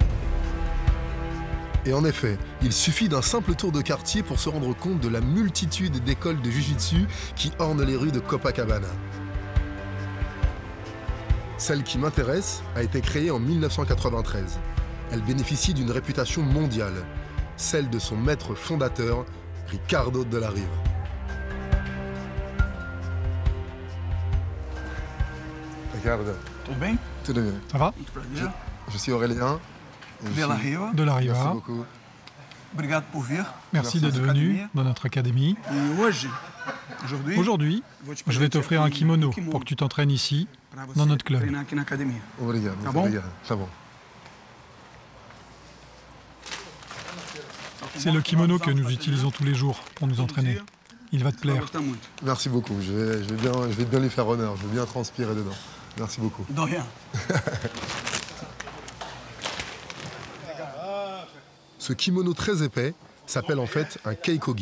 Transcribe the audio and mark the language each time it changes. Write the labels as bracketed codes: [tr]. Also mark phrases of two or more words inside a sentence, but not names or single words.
[fr] Et en effet, il suffit d'un simple tour de quartier pour se rendre compte de la multitude d'écoles de jiu-jitsu qui ornent les rues de Copacabana. Celle qui m'intéresse a été créée en 1993. Elle bénéficie d'une réputation mondiale, celle de son maître fondateur, Ricardo de la Riva. Ricardo. [pt] Tudo bem? Tudo bien. [fr] Ça va? Je suis Aurélien. De la Riva. Merci beaucoup. [pt] Obrigado por vir. [fr] Merci d'être venu dans notre académie. Aujourd'hui, je vais t'offrir un kimono pour que tu t'entraînes ici, dans notre club. [pt] Obrigado. Tá bon? [fr] Ça bon. C'est le kimono que nous utilisons tous les jours pour nous entraîner. Il va te plaire. Merci beaucoup. Je vais bien lui faire honneur. Je vais bien transpirer dedans. Merci beaucoup. De rien. Ce kimono très épais s'appelle en fait un keikogi.